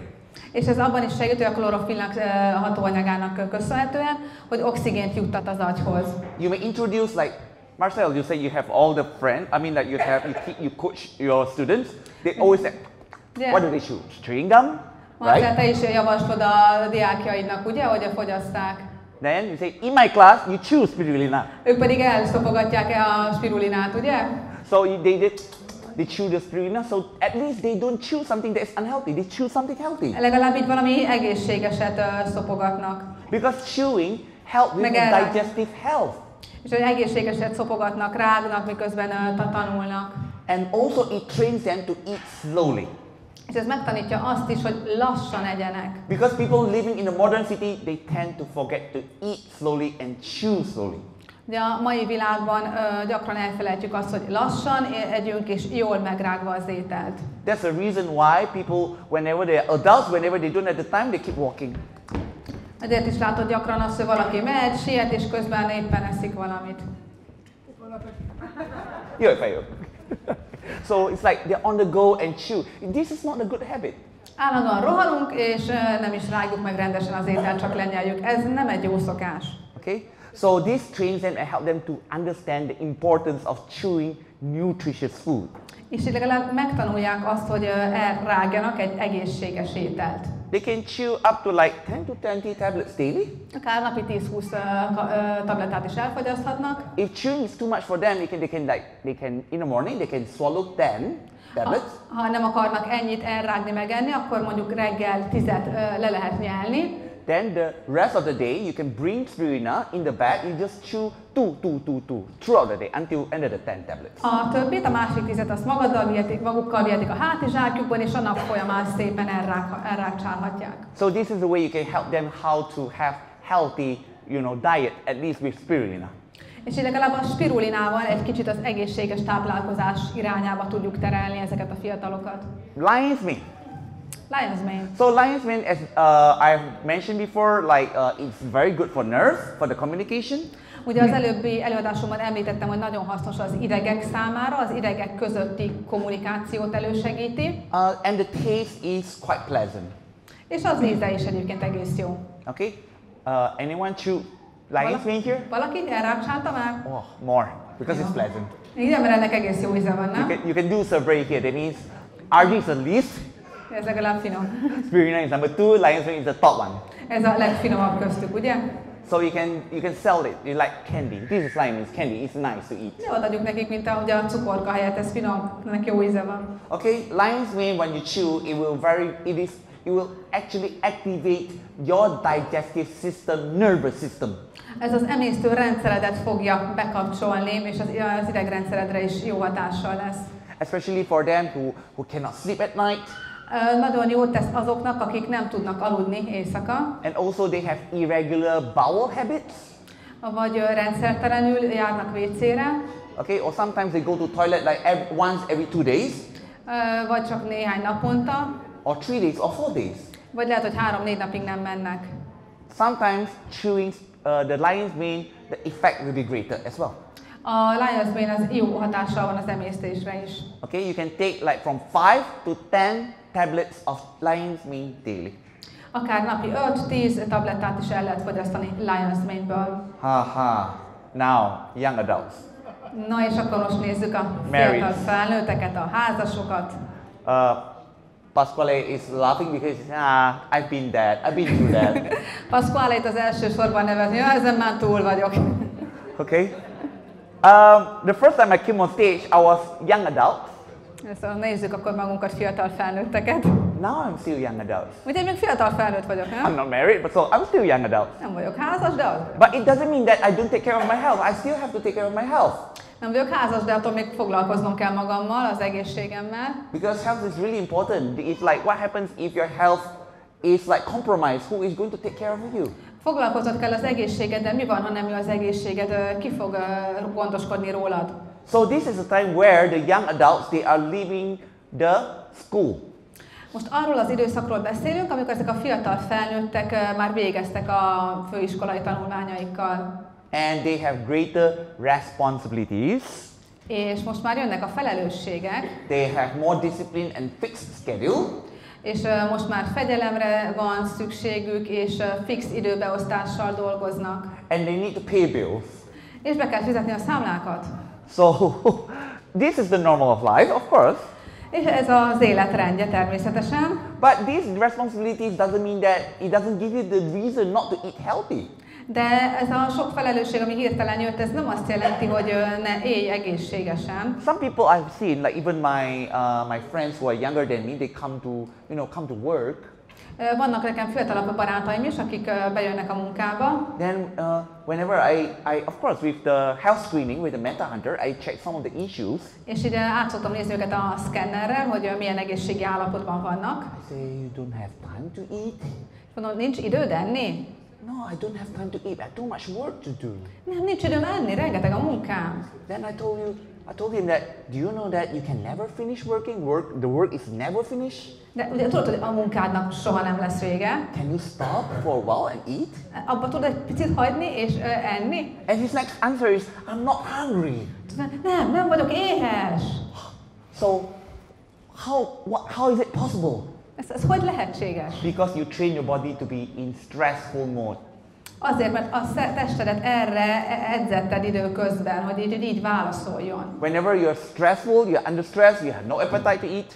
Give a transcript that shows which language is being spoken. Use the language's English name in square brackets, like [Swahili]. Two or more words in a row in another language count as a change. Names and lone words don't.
[Hungarian] És ez abban is segít, hogy a klorofillnak hatóanyagának köszönhetően, hogy oxigént juttat az agyhoz. [English] You may introduce like Marcel, you say you have all the friends. I mean, like you coach your students. They always say, what do they chew? Chewing gum, Marcel, [Hungarian] te is javaslod a diákjaidnak, ugye, hogy fogyaszták. [English] Then you say, in my class, you chew spirulina. [Hungarian] Ők pedig elszopogatják a spirulinát, ugye? [English] So they chew the spirulina, so at least they don't chew something that is unhealthy. They chew something healthy. [Hungarian] Legalább így valami egészségeset szopogatnak. [English] Because chewing helps with the digestive health. [Hungarian] És hogy egészségeset szopogatnak, rágnak, miközben tanulnak. [English] And also it trains them to eat slowly. [Hungarian] És ez megtanítja azt is, hogy lassan egyenek. [English] Because people living in the modern city, they tend to forget to eat slowly and chew slowly. [Hungarian] Ugye a mai világban gyakran elfelejtjük azt, hogy lassan együnk és jól megrágva az ételt. [English] That's the reason why people, whenever they are adults, whenever they don't have the time, they keep walking. [Hungarian] Ezért is látod gyakran azt, hogy valaki megy, siet, és közben éppen eszik valamit. Jó, fejő. [English] So it's like they're on the go and chew. This is not a good habit. [Hungarian] Állandóan rohanunk, és nem is rágjuk meg rendesen az ételt, csak lenyeljük. Ez nem egy jó szokás. [English] Okay? So this trains them and help them to understand the importance of chewing nutritious food. [Hungarian] És így legalább megtanulják azt, hogy elrágjanak egy egészséges ételt. [English] They can chew up to like 10 to 20 tablets daily. [Hungarian] Akár napi 10-20 tablettát is elfogyaszthatnak. [English] If chewing is too much for them, they can in the morning they can swallow 10 tablets. Ha nem akarnak ennyit elrágni, megenni, akkor mondjuk reggel 10-et le lehet nyelni. Then the rest of the day you can bring spirulina in the bag. You just chew two throughout the day until end of the 10 tablets. [Hungarian] A többit, a másik 10-et azt magukkal vihetik a hátizsákjukban, és a nap folyamán szépen elrágcsálhatják. [English] So this is the way you can help them how to have healthy, diet, at least with spirulina. [Hungarian] És így legalább a spirulinával egy kicsit az egészséges táplálkozás irányába tudjuk terelni ezeket a fiatalokat. [English] Lion's mane. Lion's mane. So lion's mane, as I've mentioned before, it's very good for nerves, for the communication. [Hungarian] Ugye az előbbi előadásomban említettem, hogy nagyon hasznos az idegek számára, az idegek közötti kommunikációt elősegíti. [English] And the taste is quite pleasant. [Hungarian] És az íze is egyébként egész jó. [English] Okay? Anyone chew lion's mane here? [Hungarian] Valaki elrágcsálta már? [English] Oh, more, because it's pleasant. [Hungarian] Igen, mert ennek egész jó íze van, nem? [English] You can do survey here. That means RG is the least. [Hungarian] Ez legalább finom. [English] Spirulina is number 2. Lion's mane is the top one. [Hungarian] Ez a legfinomabb köztük, ugye? [English] So you can sell it. You like candy. This is lion's candy. It's nice to eat. [Hungarian] Jó, adjuk nekik, mint ahogy a cukorka helyett, ez finom, ennek jó íze van. [English] Okay, lion's mane when you chew, it will actually activate your digestive system, nervous system. [Hungarian] Ez az emésztő rendszeredet fogja bekapcsolni, és az idegrendszeredre is jó hatással lesz. [English] Especially for them who cannot sleep at night. [Hungarian] Nagyon jót tesz azoknak, akik nem tudnak aludni éjszaka. [English] And also they have irregular bowel habits. [Hungarian] Vagy rendszertelenül járnak WC-re. [English] Okay, or sometimes they go to toilet like once every 2 days. [Hungarian] Vagy csak néhány naponta. [English] Or 3 days or 4 days. [Hungarian] Vagy lehet, hogy 3-4 napig nem mennek. [English] Sometimes chewing the lion's mane, the effect will be greater as well. [Hungarian] A [English] lion's mane [Hungarian] az jó hatással van az emésztésre is. [English] Okay, you can take like from 5 to 10 tablets of lion's mane daily. [Hungarian] Akár napi 5-10 tablettát is el lehet fogyasztani [English] lion's mane- [Hungarian] ből. [English] Now, young adults. [Hungarian] Na és akkor most nézzük a fiatal felnőtteket, a házasokat. [English] Pasquale is laughing because I've been through that. [Hungarian] Pasquale itt az első sorban nevetni, ezen már túl vagyok. [English] Okay. The first time I came on stage, I was young adult. [Hungarian] Szóval nézzük akkor magunkat, fiatal felnőtteket. [English] Now I'm still young adult. [Hungarian] Ugye én még fiatal felnőtt vagyok, nem? [English] I'm not married, but so I'm still young adult. [Hungarian] Nem vagyok házas, de az. [English] But it doesn't mean that I don't take care of my health. I still have to take care of my health. [Hungarian] Nem vagyok házas, de attól még foglalkoznom kell magammal, az egészségemmel. [English] Because health is really important. It's like what happens if your health is like compromised. Who is going to take care of you? [Hungarian] Foglalkoznod kell az egészségeddel, mi van, ha nem jó az egészséged, ki fog gondoskodni rólad? [English] So this is a time where the young adults, they are leaving the school. [Hungarian] Most arról az időszakról beszélünk, amikor ezek a fiatal felnőttek már végeztek a főiskolai tanulmányaikkal. [English] And they have greater responsibilities. [Hungarian] És most már jönnek a felelősségek. [English] They have more discipline and fixed schedule. [Hungarian] És most már fegyelemre van szükségük, és fix időbeosztással dolgoznak. [English] And they need to pay bills. [Hungarian] És be kell fizetni a számlákat. [English] So this is the normal of life, of course. [Hungarian] És ez az életrendje természetesen. [English] But these responsibilities doesn't mean that it doesn't give you the reason not to eat healthy. [Hungarian] De ez a sok felelősség, ami hirtelen jött, ez nem azt jelenti, hogy ne élj egészségesen. [English] Some people I've seen, like even my friends who are younger than me, they come to work. [Hungarian] Vannak nekem fiatalabb barátaim is, akik bejönnek a munkába. [English] Then whenever I of course with the health screening with the Meta Hunter, I check some of the issues. [Hungarian] És így át szoktam nézni őket a szkennerrel, hogy milyen egészségi állapotban vannak. [English] I say, you don't have time to eat? [Hungarian] Mondom, nincs időd enni? [English] no, I don't have time to eat. I have too much work to do. [Hungarian] Nem, nincs időm enni, rengeteg a munkám. [English] Then I told him that, do you know that you can never finish working? The work is never finished. [Hungarian] De ugye tudod, hogy a munkádnak soha nem lesz vége. [English] Can you stop for a while and eat? [Hungarian] Abba tudod egy picit hagyni és enni? [English] And his next answer is, I'm not hungry. [Hungarian] Nem vagyok éhes. [English] So, how is it possible? [Hungarian] Ez hogy lehetséges? [English] Because you train your body to be in stressful mode. [Hungarian] Azért, mert a testedet erre edzetted időközben, hogy így válaszoljon. [English] Whenever you're stressful, you're under stress, you have no appetite to eat.